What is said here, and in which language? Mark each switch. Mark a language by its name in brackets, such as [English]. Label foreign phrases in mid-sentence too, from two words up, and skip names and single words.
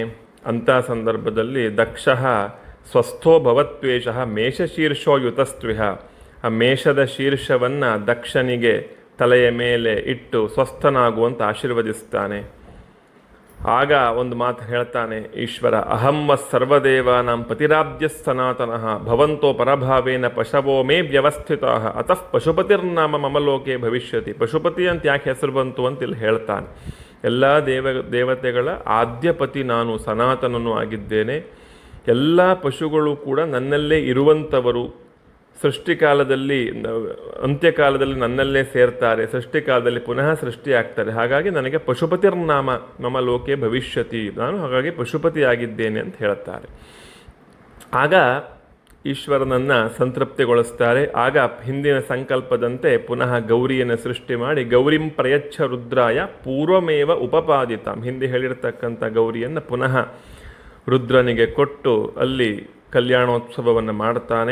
[Kannada] ಅಂಥ ಸಂದರ್ಭದಲ್ಲಿ [Sanskrit] ದಕ್ಷ ಸ್ವಸ್ಥೋ ಭವತ್ವೇಷ ಮೇಷಶೀರ್ಷೋ ಯುತಸ್ತ್ವಿಹ, [Kannada] ಆ ಮೇಷದ ಶೀರ್ಷವನ್ನು ದಕ್ಷನಿಗೆ ತಲೆಯ ಮೇಲೆ ಇಟ್ಟು ಸ್ವಸ್ಥನಾಗುವಂತ ಆಶೀರ್ವದಿಸ್ತಾನೆ. ಆಗ ಒಂದು ಮಾತು ಹೇಳ್ತಾನೆ ಈಶ್ವರ, [Sanskrit] ಅಹಮ್ಮ ಸರ್ವದೇವಾನಾಂ ಪತಿರಾಬ್ಧ್ಯ ಸನಾತನಃ ಭವಂತೋ ಪರಭಾವೇನ ಪಶವೋ ಮೇ ವ್ಯವಸ್ಥಿತಃ ಅತಃ ಪಶುಪತಿರ್ನಾಮ ಮಮ ಲೋಕೆ ಭವಿಷ್ಯತಿ. [Kannada] ಪಶುಪತಿ ಅಂತ ಯಾಕೆ ಹೆಸರು ಬಂತು ಅಂತ ಇಲ್ಲಿ ಹೇಳ್ತಾನೆ. ಎಲ್ಲ ದೇವತೆಗಳ ಆದ್ಯಪತಿ ನಾನು, ಸನಾತನನು ಆಗಿದ್ದೇನೆ. ಎಲ್ಲ ಪಶುಗಳು ಕೂಡ ನನ್ನಲ್ಲೇ ಇರುವಂಥವರು. ಸೃಷ್ಟಿಕಾಲದಲ್ಲಿ ಅಂತ್ಯಕಾಲದಲ್ಲಿ ನನ್ನಲ್ಲೇ ಸೇರ್ತಾರೆ, ಸೃಷ್ಟಿಕಾಲದಲ್ಲಿ ಪುನಃ ಸೃಷ್ಟಿಯಾಗ್ತಾರೆ. ಹಾಗಾಗಿ ನನಗೆ [Sanskrit] ಪಶುಪತಿರ್ನಾಮ ಮಮ ಲೋಕೆ ಭವಿಷ್ಯತಿ, [Kannada] ನಾನು ಹಾಗಾಗಿ ಪಶುಪತಿಯಾಗಿದ್ದೇನೆ ಅಂತ ಹೇಳ್ತಾರೆ. ಆಗ ಈಶ್ವರನನ್ನು ಸಂತೃಪ್ತಿಗೊಳಿಸ್ತಾರೆ. ಆಗ ಹಿಂದಿನ ಸಂಕಲ್ಪದಂತೆ ಪುನಃ ಗೌರಿಯನ್ನು ಸೃಷ್ಟಿ ಮಾಡಿ [Sanskrit] ಗೌರಿಂ ಪ್ರಯಚ್ಛ ರುದ್ರಾಯ ಪೂರ್ವಮೇವ ಉಪಪಾದಿತಾಂ, [Kannada] ಹಿಂದೆ ಹೇಳಿರ್ತಕ್ಕಂಥ ಗೌರಿಯನ್ನು ಪುನಃ ರುದ್ರನಿಗೆ ಕೊಟ್ಟು ಅಲ್ಲಿ ಕಲ್ಯಾಣೋತ್ಸವವನ್ನು ಮಾಡ್ತಾನೆ.